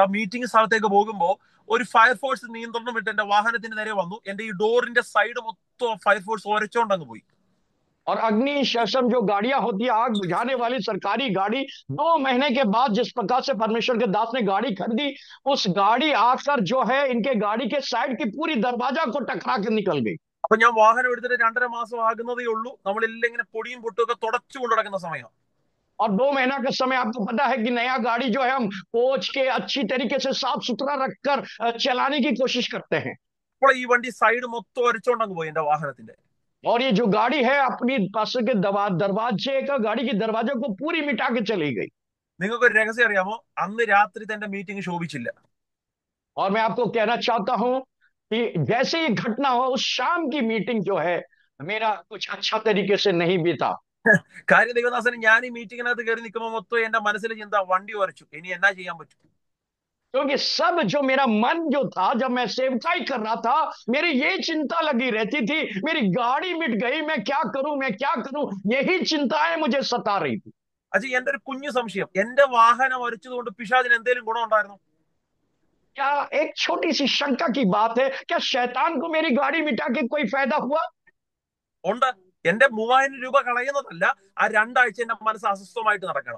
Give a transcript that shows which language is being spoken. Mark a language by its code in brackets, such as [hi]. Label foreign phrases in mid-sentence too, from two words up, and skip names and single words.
[ml] ആ മീറ്റിംഗ് സ്ഥലത്തേക്ക് പോകുമ്പോൾ ഒരു ഫയർഫോഴ്സ് നിയന്ത്രണം വിട്ട് എന്റെ വാഹനത്തിന് നേരെ വന്നു. എന്റെ ഈ ഡോറിന്റെ സൈഡ് മൊത്തം ഫയർഫോഴ്സ് ഒരച്ചോണ്ടങ്ങ് പോയി. [hi] और अग्नि शमन जो गाड़ियां होती है, आग बुझाने वाली सरकारी गाड़ी, 2 महीने के बाद जिस प्रकार से परमेश्वर के दास ने गाड़ी खरीदी, उस गाड़ी आकर जो है इनके गाड़ी के साइड की पूरी दरवाजा को टकरा के निकल गई। [ml] അപ്പൊ ഞാൻ വാഹനം എടുത്തിട്ട് 2.5 മാസം ആകുന്നതേ ഉള്ളൂ. നമ്മളെല്ലാം ഇങ്ങനെ പൊടിയും പൊട്ടും ഒക്കെ തുടച്ചുകൊണ്ട് നടക്കുന്ന സമയം. [hi] और 2 महीना का समय आपको पता है कि नया गाड़ी जो है हम पोंछ के अच्छी तरीके से साफ सुथरा रखकर चलाने की कोशिश करते हैं। [ml] അപ്പോൾ ഈ വണ്ടി സൈഡ് മൊത്തം ഒരച്ചോണ്ടങ്ങ് പോയി എന്റെ വാഹനത്തിന്റെ. [hi] और ये जो गाड़ी है अपनी पास के दरवाजे का, गाड़ी के दरवाजे को पूरी मिटा के चली गई। [ml] നിങ്ങൾക്ക് ഒരു രഹസ്യം അറിയാമോ? അന്ന് രാത്രി തന്റെ മീറ്റിംഗ് ശോഭിച്ചില്ല. [hi] और मैं आपको कहना चाहता हूं कि जैसे ही घटना हो, उस शाम की मीटिंग जो है मेरा कुछ अच्छा तरीके से नहीं बीता। [ml] കാര്യം ദൈവദാസന്, ഞാൻ ഈ മീറ്റിങ്ങിനകത്ത് കയറി നിൽക്കുമ്പോൾ മൊത്തം എന്റെ മനസ്സിലെ ചിന്ത വണ്ടി ഉരച്ചു, ഇനി എന്നാ ചെയ്യാൻ പറ്റും? [hi] क्योंकि सब जो मेरा मन जो था, जब मैं सेवकाई कर रहा था, मेरी ये चिंता लगी रहती थी, मेरी गाड़ी मिट गई, मैं क्या करूं, मैं क्या करूं, यही चिंताएं मुझे सता रही थी। [ml] അച്ഛൻ, എന്റെ ഒരു കുഞ്ഞു സംശയം, എന്റെ വാഹനം ഉരച്ചതുകൊണ്ട് പിശാചിന് എന്തെങ്കിലും ഗുണം ഉണ്ടായിരുന്നു? [hi] क्या एक छोटी सी शंका की बात है, क्या शैतान को मेरी गाड़ी मिटा के कोई फायदा हुआ? [ml] ഉണ്ട്. എന്റെ 3000 രൂപ കളയുന്നതല്ല, ആ 2 ആഴ്ച എന്റെ മനസ്സ് അസ്വസ്ഥമായിട്ട് നടക്കണം.